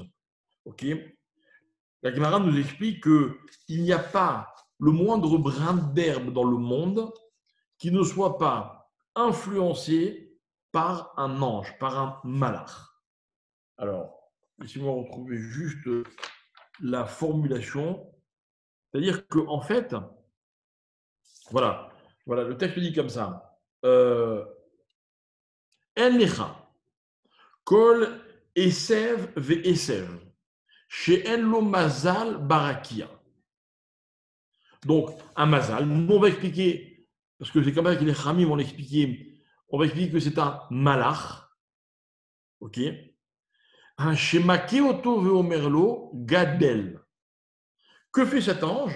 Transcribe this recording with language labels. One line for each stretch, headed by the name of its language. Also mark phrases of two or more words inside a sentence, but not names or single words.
French: Okay, la Gemara nous explique qu'il n'y a pas le moindre brin d'herbe dans le monde qui ne soit pas influencé par un ange, par un malach. Alors, laissez-moi retrouver juste la formulation. C'est-à-dire qu'en fait, voilà, le texte dit comme ça.
Hebrew: אין לך, כל עשב ועשב, שאין לו מזל ברקיע.
French: Donc, un mazal, nous on va expliquer, parce que c'est comme ça que les Khamim vont l'expliquer, on va expliquer que c'est un malach, ok?
Hebrew: ושמכה אותו ואומר לו גדל.
French: Que fait cet ange?